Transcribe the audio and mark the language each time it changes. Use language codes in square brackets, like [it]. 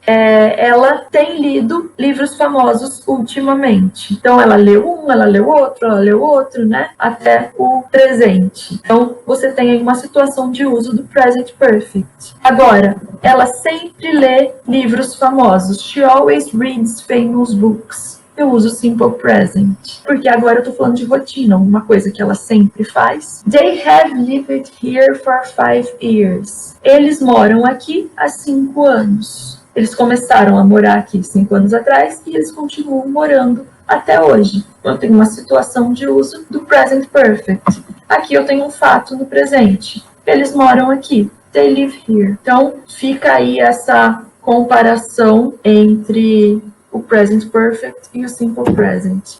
[pt] Ela tem lido livros famosos ultimamente. Então, ela leu um, ela leu outro, né? Até o presente. Então, você tem aí uma situação de uso do present perfect. Agora, ela sempre lê livros famosos. [en] She always reads famous books. [pt] Eu uso simple present, porque agora eu tô falando de rotina, uma coisa que ela sempre faz. [en] They have lived here for 5 years. [pt] Eles moram aqui há 5 anos. Eles começaram a morar aqui 5 anos atrás e eles continuam morando até hoje. Eu tenho uma situação de uso do present perfect. Aqui eu tenho um fato no presente. Eles moram aqui. [en] They live here. [pt] Então, fica aí essa comparação entre o present perfect e o simple present.